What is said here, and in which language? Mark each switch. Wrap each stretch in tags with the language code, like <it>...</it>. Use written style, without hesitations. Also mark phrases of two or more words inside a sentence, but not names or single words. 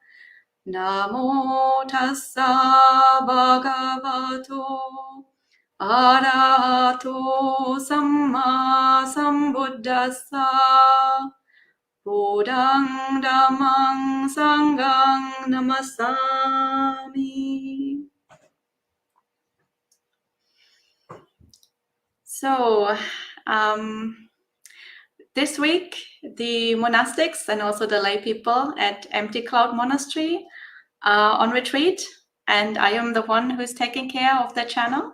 <pi>Namo tassa bhagavato arahato samma sambuddhassa. Buddhang dhammang sanghang namasami.</pi> <en>So, this week, the monastics and also the lay people at Empty Cloud Monastery are on retreat, and I am the one who's taking care of the channel.</en>